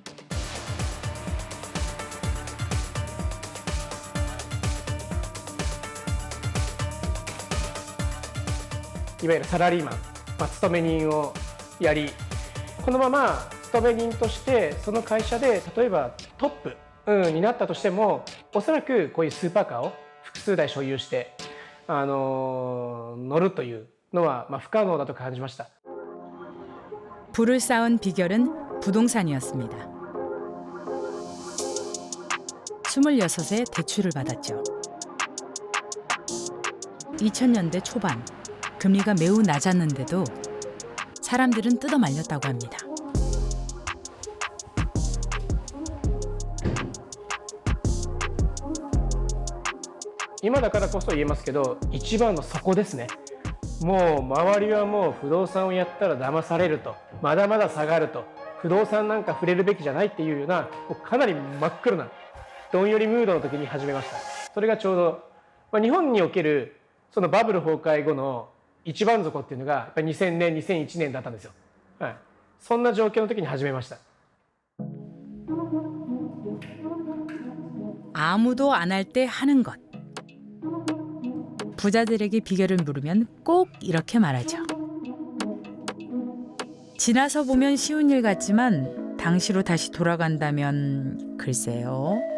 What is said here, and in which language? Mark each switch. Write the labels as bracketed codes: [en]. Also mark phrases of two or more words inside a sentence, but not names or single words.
[ja] いわゆるサラリーマン、勤め人をやり、このまま勤め人としてその会社で例えばトップ、になったとしても、おそらくこういうスーパーカーを複数台所有して乗るというのは不可能だと感じました。 [ko] 부를 쌓은 비결은 부동산이었습니다. 26에 대출을 받았죠. 2000년대 초반 금리가 매우 낮았는데도 사람들은 뜯어 말렸다고 합니다. [ja] 今だからこそ言えますけど、一番の底ですね。もう周りはもう不動産をやったら騙されると、まだまだ下がると、不動産なんか触れるべきじゃないっていうような、かなり真っ黒などんよりムードの時に始めました。それがちょうど、日本におけるそのバブル崩壊後の一番底っていうのがやっぱり2000年2001年だったんですよ。そんな状況の時に始めました。 [ko] 아무도 안 할 때 하는 것. 부자들에게 비결을 물으면 꼭 이렇게 말하죠. 지나서 보면 쉬운 일 같지만 당시로 다시 돌아간다면 글쎄요.